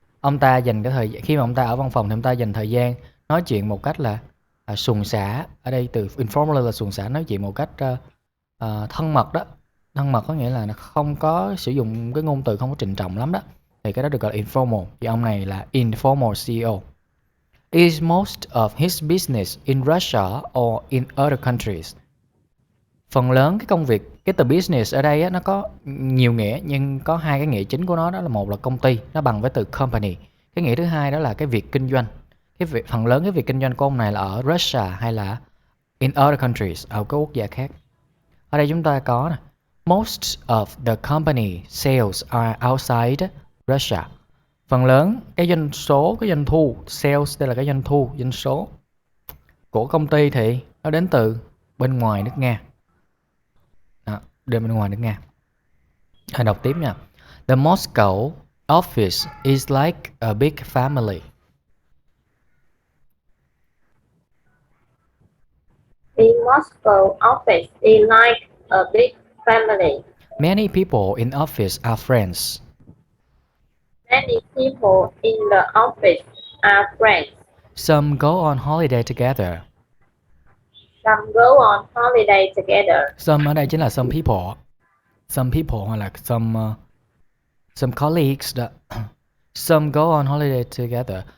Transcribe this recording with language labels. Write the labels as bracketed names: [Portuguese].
[Vietnamese] Ông ta dành cái thời khi mà ông ta ở văn phòng thì ông ta dành thời gian nói chuyện một cách là suồng sã. Ở đây từ informally là suồng sã, nói chuyện một cách thân mật đó. Thân mật có nghĩa là nó không có sử dụng cái ngôn từ không có trịnh trọng lắm đó, thì cái đó được gọi là informal. Thì ông này là informal CEO. [English] Is most of his business in Russia or in other countries? [Vietnamese] Phần lớn cái công việc, cái từ business ở đây á, nó có nhiều nghĩa, nhưng có hai cái nghĩa chính của nó, đó là một là công ty, nó bằng với từ company. Cái nghĩa thứ hai đó là cái việc kinh doanh. Phần lớn cái việc kinh doanh của ông này là ở Russia hay là [English] in other countries, [Vietnamese] ở các quốc gia khác. Ở đây chúng ta có nè, [English] most of the company sales are outside Russia. [Vietnamese] Phần lớn cái doanh số, cái doanh thu, sales đây là cái doanh thu, doanh số của công ty thì nó đến từ bên ngoài nước Nga. Đó, bên ngoài nước Nga. Đọc tiếp nha. [English] The Moscow office is like a big family. The Moscow office is like a big family. Many people in office are friends. Many people in the office are friends. Some go on holiday together. Some go on holiday together. [Vietnamese] Some ở đây chính là some people. Some people hoặc là some colleagues đó. [English] Some go on holiday together.